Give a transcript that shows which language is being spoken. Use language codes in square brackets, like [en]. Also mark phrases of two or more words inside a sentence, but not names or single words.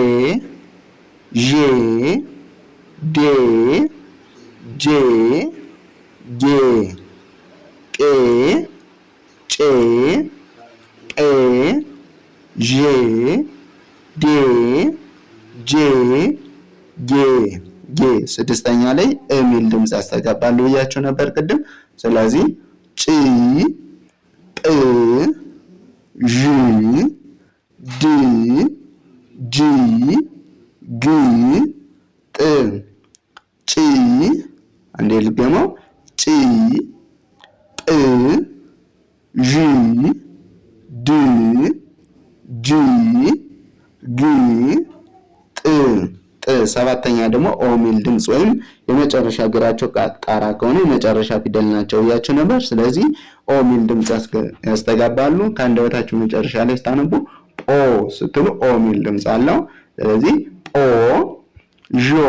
[am] ዤ ዴ ጄ ጌ ቄ ጬ ጴ ዤ ዴ ጄ ጌ ጌ። ስድስተኛ ላይ የሚል ድምፅ ያስተጋባሉ ብያችሁ ነበር ቅድም። ስለዚህ ጭ ጵ ዥ ድ ጂ ግ ጥ ጭ። አንዴ ልገመው ጭ ጵ ዥ ድ ጂ ግ ጥ ጥ። ሰባተኛ ደግሞ ኦ ሚል ድምፅ ወይም የመጨረሻ እግራቸው ጣራ ከሆነ የመጨረሻ ፊደል ናቸው ብያችሁ ነበር። ስለዚህ ኦ ሚል ድምፅ ያስተጋባሉ። ከአንደበታችሁ መጨረሻ ላይ ስታነቡ ጶ ስትሉ ኦ ሚል ድምፅ አለው። ስለዚህ ጶ ዦ